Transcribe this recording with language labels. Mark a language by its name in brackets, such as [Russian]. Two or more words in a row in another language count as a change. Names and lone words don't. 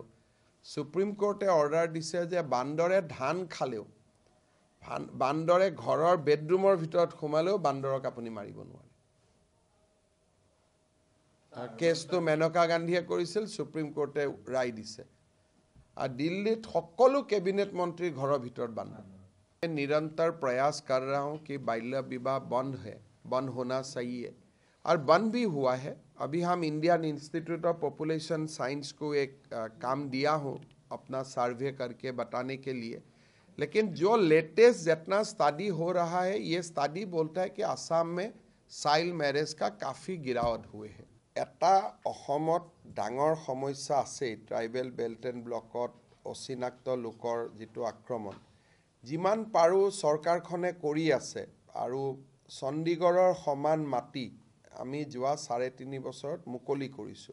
[Assamese] সুপ্ৰিম কোৰ্টে অৰ্ডাৰ দিছে যে বান্দৰে ধান খালেও, বান্দৰে ঘৰৰ বেডৰুমৰ ভিতৰত সোমালেও বান্দৰক আপুনি মাৰিব নোৱাৰে। কেছটো মেনকা গান্ধীয়ে কৰিছিল, সুপ্ৰিম কোৰ্টে ৰায় দিছে। [Hindi] और [Assamese] দিল্লীত সকলো কেবিনেট মন্ত্ৰী ঘৰ ভিতৰ বন্ধ। [Hindi] मैं निरंतर प्रयास कर रहा हूं कि बाल्य विवाह बंद होना चाहिए और बंद भी हुआ है। अभी हम इंडियन इंस्टीट्यूट ऑफ पॉपुलेशन साइंस को एक काम दिया हूँ अपना सर्वे करके बताने के लिए, लेकिन जो लेटेस्ट जितना स्टडी हो रहा है ये स्टडी बोलता है कि आसाम में [English] child marriage [Hindi] का काफ़ी गिरावट हुए है। [Assamese] এটা অসমত ডাঙৰ সমস্যা আছে [English] tribal belt and block [Assamese] অচিনাক্ত লোকৰ যিটো আক্ৰমণ যিমান পাৰো চৰকাৰখনে কৰি আছে আৰু চণ্ডীগড়ৰ সমান মাটি আমি যোৱা 3.5 বছৰত মুকলি কৰিছো।